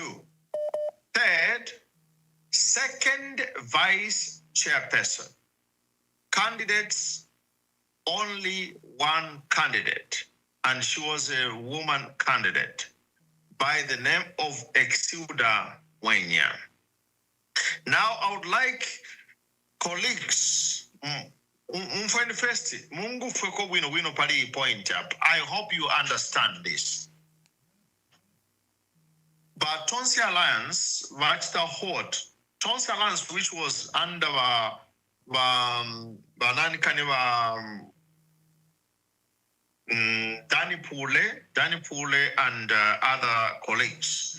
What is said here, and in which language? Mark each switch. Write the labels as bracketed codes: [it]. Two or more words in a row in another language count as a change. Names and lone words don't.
[en] Third, second vice chairperson, candidates only 1 candidate, and she was a woman candidate by the name of Exilda Mwenya. Now I would like colleagues, [bem] Mungu fweko wino pali point up. [en] I hope you understand this. But Tonsi Alliance, Tonsi Alliance, which was under Danny Pule and other colleagues.